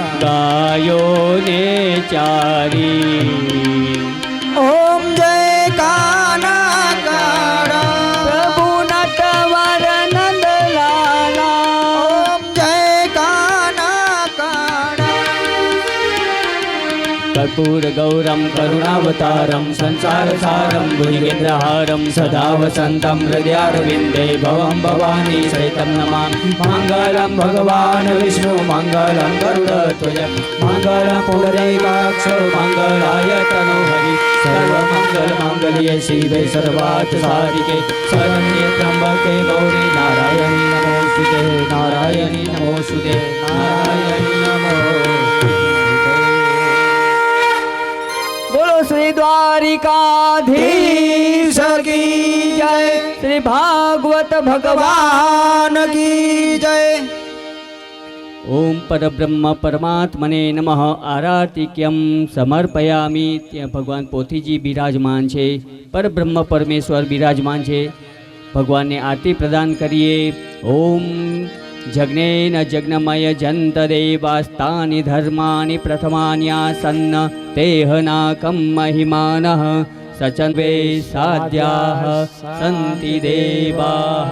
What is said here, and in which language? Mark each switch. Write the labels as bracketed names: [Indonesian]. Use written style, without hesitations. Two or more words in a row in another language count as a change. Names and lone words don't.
[Gujarati] ગાયો ને ચારી. ઓમ જય કાના કાળા પ્રભુ નટવર નંદલાલા. ઓમ જય કાના કાળા [Sanskrit] कर्पूर गौरम करुणावतारम संसार सारम भुजगेन्द्रहारम सदा वसंतम हृदयारविंदे भवं भवानी सहितं नमामि. मंगलम भगवान विष्णु मंगलम गरुड़ध्वज मंगलम पुंडरीकाक्ष मंगलाय तनोहरि. सर्वमंगल मांगल्ये शिवे सर्वार्थ साधिके शरण्ये त्र्यंबके गौरी नारायणी नमोस्तुते. नारायणी नमोस्तुते. नारायणी नमोस्तुते. [Hindi] बोलो श्री द्वारिकाधीश की जय. श्री भागवत भगवान की जय. [Sanskrit] ओम परब्रह्म परमात्मने नमः. आरतिक्यम समर्पयामी. [Gujarati] ત્યાં ભગવાન પોથીજી બિરાજમાન છે, પરબ્રહ્મ પરમેશ્વર બિરાજમાન છે. ભગવાનને આરતી પ્રદાન કરીએ. [Sanskrit] ઓમ જગ્નેન જગ્નમય જંત દેવાસ્તાની ધર્માની પ્રથમાન્યાસન્ન તેહનાકમ મહિમાનઃ સચન્વે સાધ્યાઃ સંતિ દેવાઃ.